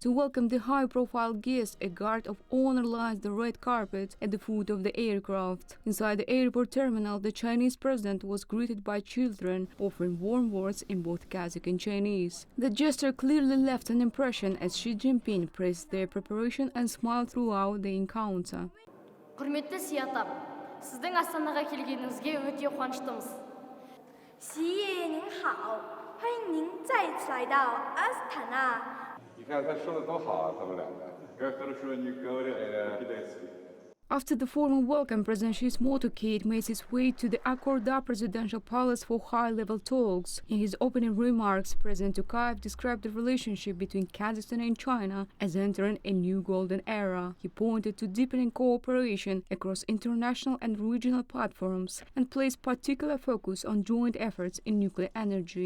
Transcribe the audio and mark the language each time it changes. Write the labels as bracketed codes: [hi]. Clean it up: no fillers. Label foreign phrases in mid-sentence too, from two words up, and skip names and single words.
[en] To welcome the high-profile guest, a guard of honor lines the red carpet at the foot of the aircraft. Inside the airport terminal, the Chinese president was greeted by children, offering warm words in both Kazakh and Chinese. The gesture clearly left an impression as Xi Jinping praised their preparation and smiled throughout the encounter. [kk] Құрметті Сиятап, сіздің Астанаға келгеніңізге өте қуаныштымыз. [zh] 习爷您好，欢迎您再次来到阿斯塔纳。你看他说的多好啊，他们两个。 [ru] Как хорошо они говорят по-китайски. [en] After the formal welcome, President Xi's motorcade made its way to the Akorda Presidential Palace for high-level talks. In his opening remarks, President Tokayev described the relationship between Kazakhstan and China as entering a new golden era. He pointed to deepening cooperation across international and regional platforms and placed particular focus on joint efforts in nuclear energy.